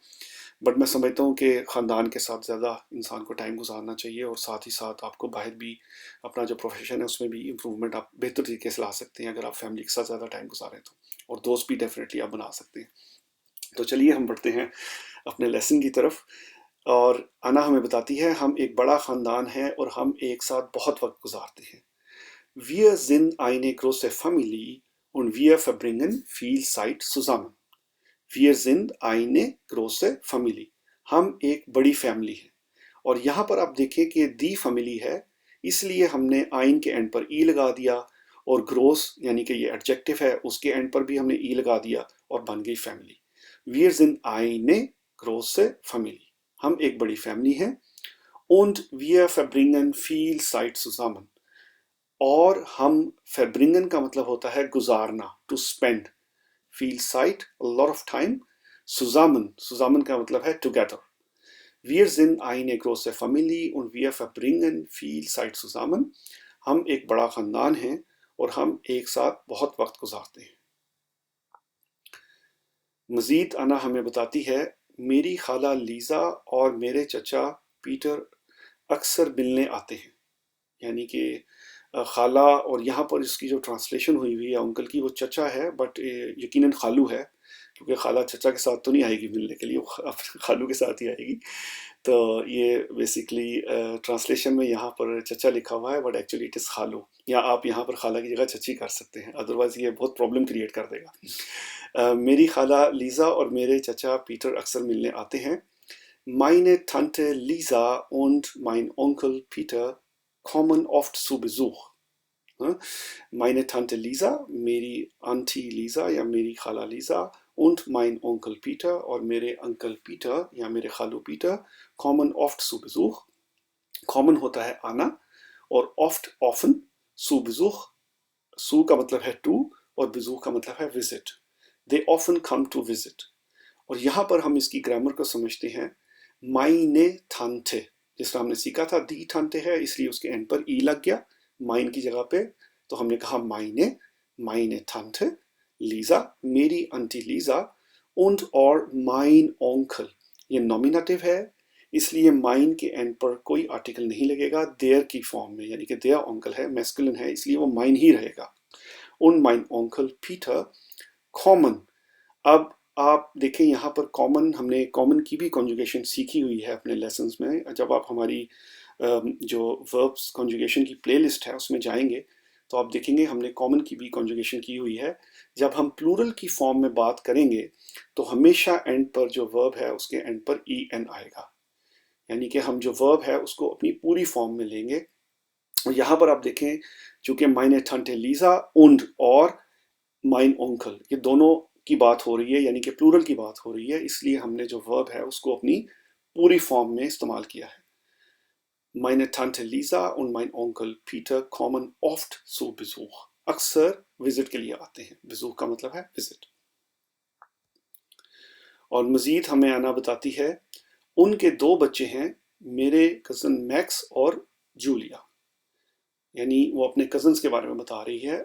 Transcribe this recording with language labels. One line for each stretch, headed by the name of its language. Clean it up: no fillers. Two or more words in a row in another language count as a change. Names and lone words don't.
Urdu: بٹ میں سمجھتا ہوں کہ خاندان کے ساتھ زیادہ انسان کو ٹائم گزارنا چاہیے، اور ساتھ ہی ساتھ آپ کو باہر بھی اپنا جو پروفیشن ہے اس میں بھی امپروومنٹ آپ بہتر طریقے سے لا سکتے ہیں اگر آپ فیملی کے ساتھ زیادہ ٹائم گزاریں تو. اور دوست بھی ڈیفینیٹلی آپ بنا سکتے ہیں۔ تو چلیے ہم بڑھتے ہیں اپنے لیسن کی طرف. اور انا ہمیں بتاتی ہے، ہم ایک بڑا خاندان ہے اور ہم ایک ساتھ بہت وقت گزارتے ہیں.
German: Wir sind eine große Familie und wir verbringen viel Zeit zusammen. Wir sind eine große Familie.
Urdu: ہم ایک بڑی فیملی ہے. اور یہاں پر آپ دیکھیں کہ
German: die Familie
Urdu: ہے، اس لیے ہم نے آئن کے اینڈ پر ای لگا دیا، اور گروس یعنی کہ یہ ایڈجیکٹو ہے اس کے اینڈ پر بھی ہم نے ای لگا دیا اور بن گئی فیملی.
German: Wir sind eine große Familie.
Urdu: ہم ایک بڑی فیملی ہیں.
German: Und wir verbringen viel Zeit zusammen.
Urdu: اور ہم verbringen کا مطلب ہوتا ہے گزارنا,
English: to spend.
German: Viel Zeit,
English: a lot of time.
German: Zusammen, zusammen
Urdu: کا مطلب ہے together.
German: Wir sind eine große Familie und wir verbringen viel Zeit zusammen.
Urdu: ہم ایک بڑا خاندان ہیں اور ہم ایک ساتھ بہت وقت گزارتے ہیں. مزید انا ہمیں بتاتی ہے، میری خالہ لیزا اور میرے چچا پیٹر اکثر ملنے آتے ہیں. یعنی کہ خالہ، اور یہاں پر اس کی جو ٹرانسلیشن ہوئی ہوئی ہے انکل کی، وہ چچا ہے، بٹ یقیناً خالو ہے، کیونکہ خالہ چچا کے ساتھ تو نہیں آئے گی ملنے کے لیے، وہ خالو کے ساتھ ہی آئے گی. تو یہ بیسکلی ٹرانسلیشن میں یہاں پر چچا لکھا ہوا ہے,
English: but actually it is
Urdu: خالو، یا آپ یہاں پر خالہ کی جگہ چچی کر سکتے ہیں، ادروائز یہ بہت
English: problem create
Urdu: کر دے گا. میری خالہ لیزا اور میرے چچا پیٹر اکثر ملنے آتے ہیں.
German: Meine Tante Lisa und mein Onkel Peter kommen oft zu Besuch. Meine Tante Lisa,
Urdu: میری آنٹی لیزا یا میری خالہ لیزا,
German: und mein Onkel Peter,
Urdu: اور میرے انکل پیٹر یا میرے خالو پیٹر,
German: kommen oft zu Besuch.
Urdu: common होता है आना, और oft often,
German: zu Besuch,
Urdu: zu کا مطلب ہے to، اور Besuch کا مطلب ہے visit.
English: They often come to visit.
Urdu: اور یہاں پر ہم اس کی گرامر کو سمجھتے ہیں.
German: meine Tante,
Urdu: جس طرح ہم نے سیکھا تھا
German: die Tante
Urdu: ہے، اس لیے اس کے اینڈ پر ای لگ گیا مائن کی جگہ پہ، تو ہم نے کہا
German: meine Tante Lisa,
Urdu: میری آنٹی لیزا,
German: und और mein Onkel,
Urdu: یہ نومینیٹو ہے، اس لیے مائن کے اینڈ پر کوئی آرٹیکل نہیں لگے گا ڈیئر کی فارم میں، یعنی کہ
German: der Onkel
Urdu: ہے، میسکولن ہے، اس لیے وہ مائن ہی رہے گا.
German: und mein Onkel Peter कॉमन.
Urdu: اب آپ دیکھیں یہاں پر کامن، ہم نے کامن کی بھی کانجوگیشن سیکھی ہوئی ہے اپنے لیسنز میں. جب آپ ہماری جو
English: verbs conjugation
Urdu: کی
English: play list
Urdu: ہے اس میں جائیں گے تو آپ دیکھیں گے ہم نے کامن کی بھی کانجوگیشن کی ہوئی ہے. جب ہم پلورل کی فارم میں بات کریں گے تو ہمیشہ اینڈ پر جو ورب ہے اس کے اینڈ پر en آئے گا، یعنی کہ ہم جو ورب ہے اس کو اپنی پوری فارم میں لیں گے. اور یہاں پر آپ دیکھیں چونکہ
German: meine Tante Lisa und
Urdu: اور
German: mein Onkel
Urdu: یہ دونوں کی بات ہو رہی ہے، یعنی کہ پلورل کی بات ہو رہی ہے، اس لیے ہم نے جو ورب ہے اس کو اپنی پوری فارم میں استعمال کیا ہے.
German: Meine Tante Lisa und mein Onkel Peter kommen oft zu Besuch।
Urdu: اکثر وزٹ کے لیے آتے ہیں. Besuch کا مطلب ہے وزٹ. اور مزید ہمیں آنا بتاتی ہے ان کے 2 بچے ہیں، میرے کزن میکس اور جولیا، یعنی وہ اپنے کزنز کے بارے میں بتا رہی ہے.